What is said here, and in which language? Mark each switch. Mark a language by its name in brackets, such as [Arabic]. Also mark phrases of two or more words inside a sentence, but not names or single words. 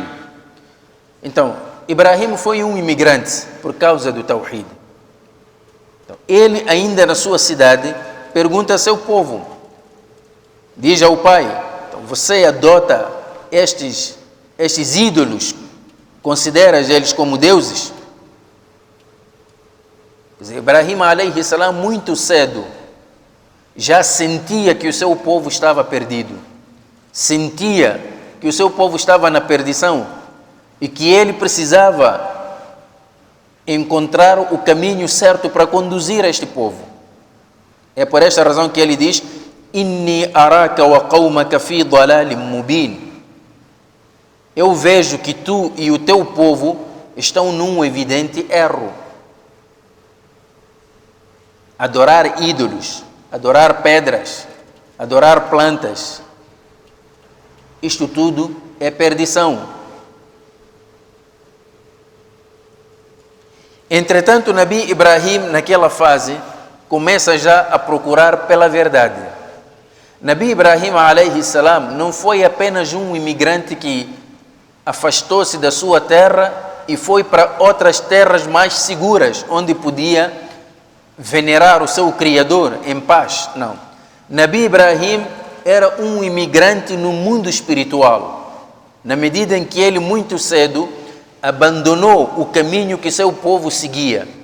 [Portuguese] Então, Ibrahim foi um imigrante por causa do Tawhid. Então, ele, ainda na sua cidade, pergunta a seu povo, diz ao pai, então, você adota estes ídolos, consideras eles como deuses? [Arabic] إبراهيم عليه السلام, [Portuguese] muito cedo, já sentia que o seu povo estava perdido, sentia que o seu povo estava na perdição e que ele precisava encontrar o caminho certo para conduzir este povo. É por esta razão que ele diz: [Arabic] إني أراك وقومك في ضلال مبين. [Portuguese] Eu vejo que tu e o teu povo estão num evidente erro. Adorar ídolos, adorar pedras, adorar plantas, isto tudo é perdição. Entretanto, Nabi Ibrahim, naquela fase, começa já a procurar pela verdade. Nabi Ibrahim [Arabic] عليه السلام [Portuguese] não foi apenas um imigrante que afastou-se da sua terra e foi para outras terras mais seguras, onde podia venerar o seu Criador em paz. Não. Nabi Ibrahim era um imigrante no mundo espiritual, na medida em que ele muito cedo abandonou o caminho que seu povo seguia.